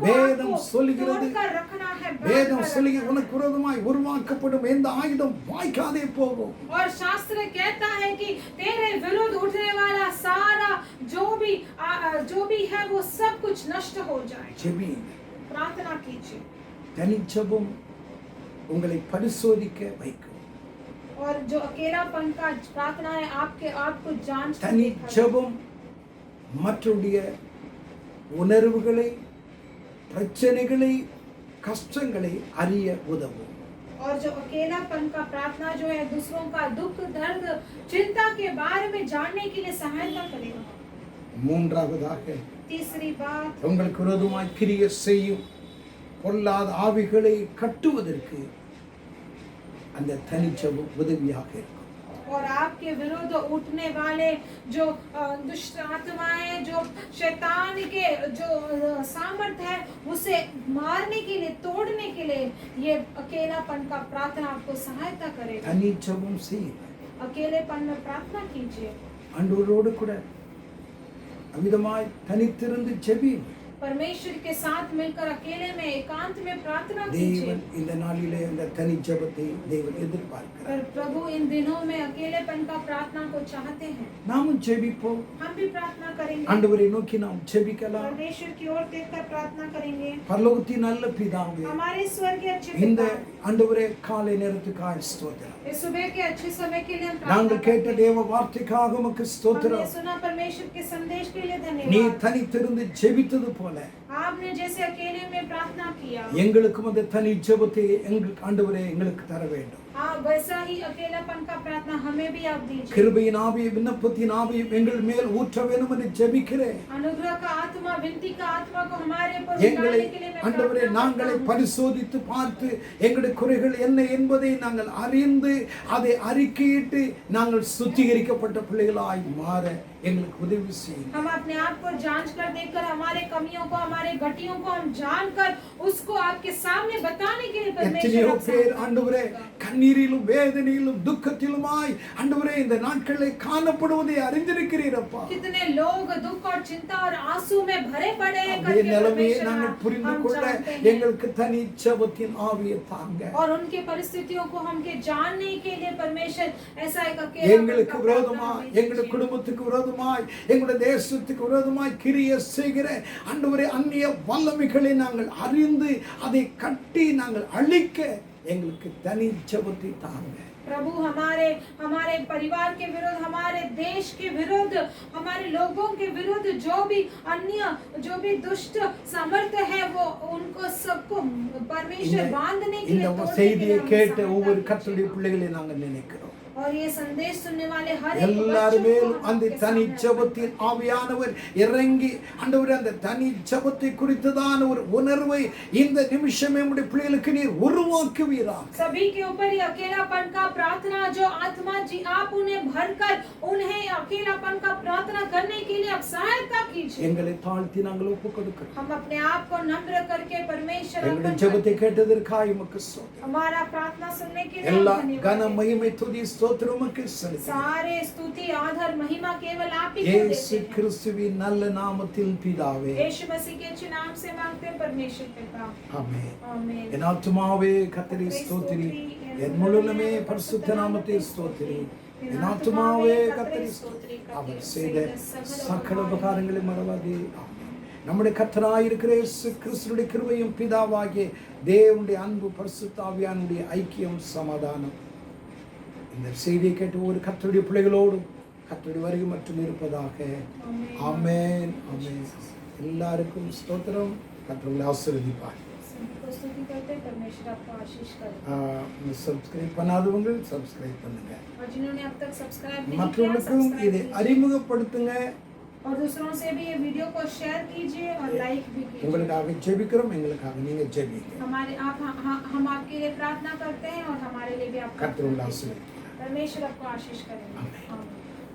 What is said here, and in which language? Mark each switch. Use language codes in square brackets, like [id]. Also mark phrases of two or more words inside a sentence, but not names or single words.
[ta] வேதம் [hi] आपको [ta] சொல்லுகிறது, [hi] तोड़कर रखना है, [ta] வேதம் [hi] बांधकर [ta] சொல்லுகிறது, [hi] रखना है. [ta] உனக்கு விரோதமாய் உருவாக்கப்படும் எந்த ஆயுதம் வாய்க்காதே போகும். [hi] और शास्त्र कहता है कि तेरे विरुद्ध उठने वाला सारा जो भी है वो सब कुछ नष्ट हो जाए. [ta] ஜெபியுங்க. [hi] प्रार्थना कीजिए. [ta] தனிச்செபம் உங்களை பரிசோதிக்க வைக்கும். [hi] और जो अकेलापन का प्रार्थना है आपको जांच [ta] தனிச்செபம் மற்றவருடைய உணர்வுகளை, பிரச்சனைகளை, கஷ்டங்களை அறிய உதவும். [hi] और जो अकेलापन का प्रार्थना जो है दूसरों का दुख, दर्द, चिंता के बारे में जानने के लिए सहायता करेगा. [ta] மூன்றாவதாக, [hi] तीसरी बात, [ta] உங்களுக்கு விரோதமாய் கிரியை செய்யும் பொல்லாத ஆவிகளை கட்டுவதற்கு அந்த தனிச்செபம் உதவியாக இருக்கும். [hi] और आपके विरुद्ध उठने वाले जो दुष्ट आत्माएं जो जो शैतान के जो सामर्थ है उसे मारने के लिए, तोड़ने के लिए ये अकेलापन का प्रार्थना आपको सहायता करेगा। [ta] தனி ஜெபம் செய். [hi] अकेलेपन में प्रार्थना कीजिए, [ta] ஆண்டவரோடு கூட அமிதமாய் தனித்திருந்து ஜெபி. [hi] परमेश्वर के साथ मिलकर अकेले में एकांत में प्रार्थना कीजिए। [ta] தேவன் இந்த நாளிலே அந்த தனி ஜெபத்தை தேவன் எதிர்பார்க்கிறார். [hi] पर प्रभु इन दिनों में अकेलेपन का प्रार्थना को चाहते हैं। [ta] நாமும் ஜெபிப்போம். [hi] हम भी प्रार्थना करेंगे, [ta] ஆண்டவரை நோக்கி நாம் ஜெபிக்கலாம். [hi] परमेश्वर की ओर देखकर प्रार्थना करेंगे। [ta] பரலோகத்தின் நல்ல பிதாவே, [hi] हमारे स्वर्गीय अच्छे [ta] இந்த [hi] पिता, [ta] ஆண்டவரே காலை நேரத்துக்காக ஸ்தோத்திரம். [hi] इस सुबह के अच्छे समय के लिए हम [ta] நாங்கள் [hi] प्रार्थना [ta] கேட்ட [hi] करते [ta] தேவ வார்த்தைக்காக உமக்கு [hi] हैं। हमने [ta] ஸ்தோத்திரம். [hi] सुना परमेश्वर के संदेश के लिए [ta] நீ [hi] धन्यवाद। [ta] தனித்திருந்து ஜெபித்தது போல [hi] आपने जैसे अकेले में प्रार्थना किया, [ta] எங்களுக்கும் அந்த தனி ஜெபத்தை எங்களுக்கு ஆண்டவரே எங்களுக்கு தர வேண்டும். [hi] हाँ वैसा ही अकेलापन का प्रार्थना हमें भी आप दीजिए। [ta] கிருபையின் ஆவியை விண்ணப்பத்தின் ஆவியை எங்கள் மேல் ஊற்ற வேண்டும் என்று ஜெபிக்கிறேன். [hi] अनुग्रह का आत्मा, विनती का आत्मा को हमारे ऊपर [ta] எங்களை [hi] उतारने के लिए मैं [ta] ஆண்டவரே [hi] प्रार्थना [ta] நாங்களை [hi] करता हूँ। [ta] பரிசோதித்து பார்த்து எங்களுடைய குறைகள் என்ன என்பதை நாங்கள் அறிந்து அதை அறிக்கையிட்டு நாங்கள் சுத்திகரிக்கப்பட்ட பிள்ளைகளாய் மாற எங்களுக்கு உதவி செய்யும். [hi] हम अपने आप को जांच कर देखकर हमारे कमियों को, हमारे घटियों को हम जानकर उसको आपके सामने बताने के लिए [ta] எத்தனையோ [hi] परमेश्वर [ta] பேர் [hi] आपसे [ta] ஆண்டவரே கண்ணீரிலும் வேதனையிலும் துக்கத்திலுமாய் ஆண்டவரே இந்த நாட்களில் காணப்படுவதை அறிந்திருக்கிறீரப்பா. [hi] कितने लोग दुख और चिंता और आंसू में भरे पड़े हैं [ta] அதே [hi] करके [ta] நிலைமையை [hi] परमेश्वर [ta] நாங்கள் புரிந்து [hi] हम [ta] கொள்ள [hi] जानते हैं। [ta] எங்களுக்கு தனி ஜெபத்தின் ஆவியை தாங்க. [hi] और उनके परिस्थितियों को हमके जानने के लिए परमेश्वर ऐसा एक [ta] எங்களுக்கு விரோதமாய், எங்களுடைய குடும்பத்துக்கு விரோதமாய், எங்களுடைய தேசத்துக்கு விரோதமாய் கிரியை செய்கிற ஆண்டவரே அந்நிய வல்லமைகளை நாங்கள் அறிந்து அதை கட்டி நாங்கள் அழிக்க எங்களுக்கு தனி ஜெபத்தை தாங்க. [hi] प्रभु हमारे परिवार के विरुद्ध, हमारे देश के विरुद्ध, हमारे लोगों के विरुद्ध जो भी अन्य जो भी दुष्ट सामर्थ्य है वो उनको सबको परमेश्वर बांधने के लिए, [ta] இந்த [hi] तोड़ने के [ta] செய்தியை [hi] लिए हम [ta] கேட்ட [hi] सहायता [ta] ஒவ்வொரு [hi] कीजिए। [ta] கர்த்தருடைய பிள்ளைகளை நாங்கள் நினைக்கிறோம். [hi] और ये संदेश सुनने वाले हर एक [ta] எல்லாருமே [hi] बच्चों को [ta] அந்த [hi] आपके [ta] தனி [hi] सामने [ta] ஜெபத்தின் ஆவியானவர் இறங்கி ஆண்டவரே அந்த தனி ஜெபத்தை குறித்ததான ஒரு உணர்வை இந்த நிமிஷமே உம்முடைய பிள்ளைகளுக்கு நீர் உருவாக்குவீராக. [hi] सभी के ऊपर ये अकेलापन का प्रार्थना जो आत्मा जी आप उन्हें भरकर उन्हें अकेलापन का प्रार्थना करने के लिए आप सहायता कीजिए। [ta] எங்களை தாழ்த்தி நாங்கள் ஒப்புக் கொடுக்கிறோம். [hi] हम अपने आप को नम्र करके परमेश्वर [ta] எங்களுடைய [hi] अर्पण [ta] ஜெபத்தை [hi] करते हैं। [ta] கேட்டதற்காக உமக்கு ஸ்தோத்திரம். [hi] हमारा प्रार्थना सुनने के लिए [ta] எல்லா [hi] धन्यवाद [ta] கன [hi] देते हैं। [ta] மகிமை துதி ஸ்தோத்திரம் உமக்கு செலுத்துகிறோம். [hi] सारे स्तुति आधार महिमा केवल आप ही को [ta] இயேசு [hi] देते हैं। [ta] கிறிஸ்துவின் நல்ல நாமத்தில் பிதாவே. [hi] यीशु मसीह के अच्छे नाम से मांगते हैं परमेश्वर पिता, [ta] ஆமென். [hi] आमीन। [ta] என் ஆத்துமாவே கர்த்தரை ஸ்தோத்திரி, என் முழுமே பரிசுத்த நாமத்தை ஸ்தோத்திரி. என் ஆத்துமாவே கர்த்தரை ஸ்தோத்திரி. அவர் செய்த சகல உபகாரங்களை மறவாதே. ஆமென். நம்முடைய கர்த்தராய் இருக்கிற இயேசு கிறிஸ்துவின் கிருபையும் பிதாவாகிய தேவனுடைய அன்பு பரிசுத்த ஆவியானுடைய ஐக்கியம் சமாதானம் இந்த செய்தியை கேட்டு ஒரு கர்த்தருடைய பிள்ளைகளோடும் கர்த்தருடைய வருகை மட்டும் இருப்பதாக. ஆமென். ஆமென். எல்லாருக்கும் ஸ்தோத்திரம். கர்த்தர் ஆசீர்வதிப்பார். [hi] सबको स्तुति करते हैं, परमेश्वर आपको आशीष करे। [ta] சப்ஸ்கிரைப் பண்ணாதவங்க சப்ஸ்கிரைப் பண்ணுங்க. [hi] और जिन्होंने अब तक सब्सक्राइब नहीं किया, [ta] மற்றவர்களுக்கும் [hi] सब्सक्राइब [ta] இதை [hi] कीजिए। [ta] அறிமுகப்படுத்துங்க. [hi] और दूसरों से भी ये वीडियो को शेयर कीजिए और लाइक भी कीजिए। [ta] உங்களுக்காக ஜெபிக்கிறோம், எங்களுக்காக நீங்க ஜெபிங்க. [hi] हम आपके लिए प्रार्थना करते हैं और हमारे लिए भी आप [ta] கர்த்தர் [hi] प्रार्थना [ta] ஆசீர்வதிப்பார். [hi] कीजिए। परमेश्वर आपको आशीष करें। आमीन। आमीन।